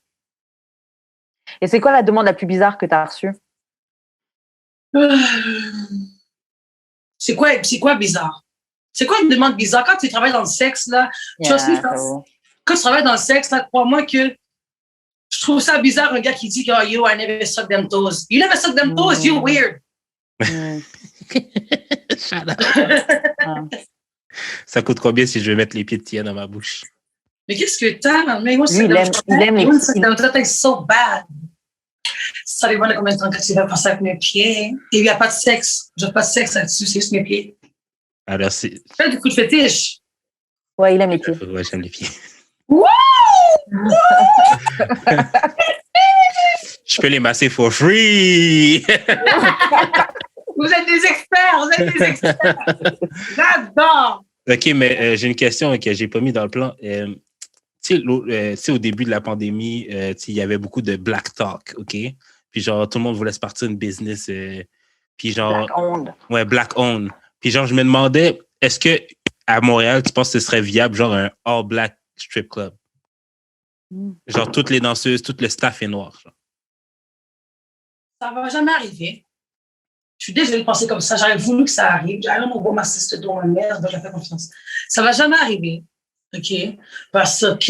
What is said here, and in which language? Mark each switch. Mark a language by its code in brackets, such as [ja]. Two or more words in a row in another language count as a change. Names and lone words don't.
[fr] Et c'est quoi la demande la plus bizarre que tu as reçue? C'est quoi bizarre? C'est quoi une demande bizarre? Quand tu travailles dans le sexe, là, quand tu travailles dans le sexe, là, crois-moi que je trouve ça bizarre un gars qui dit que oh, yo, [en] I never suck them toes. You never suck them toes, you're weird. Shut up. [fr] Ça coûte combien si je vais mettre les pieds de Tia dans ma bouche? Mais qu'est-ce que t'as? Mais moi, il aime les [en] pieds. So bad. [fr] Ça dépend de combien de temps que tu vas passer avec mes pieds. Et il n'y a pas de sexe. Je n'ai pas de sexe là-dessus, c'est juste mes pieds. Alors, c'est. Fais du coup de fétiche. Ouais, il aime les pieds. Ouais, j'aime les pieds. Wouh! Je peux les masser [en] for free. [fr] Vous êtes des experts. J'adore. OK, mais j'ai une question que j'ai pas mis dans le plan. Tu sais, au début de la pandémie, il y avait beaucoup de [en] black talk, [fr] OK? Puis genre, tout le monde voulait se partir une business. Puis genre... [en] Black owned. [fr] Ouais, [en] black owned. [fr] Puis genre, je me demandais, est-ce que à Montréal, tu penses que ce serait viable, genre un [en] all-black strip club? [fr] Genre, toutes les danseuses, tout le staff est noir. Genre. Ça va jamais arriver. Je suis désolée de penser comme ça. J'aurais voulu que ça arrive. J'aurais mon beau massiste dans ma mère, donc j'ai fait confiance. Ça va jamais arriver. OK?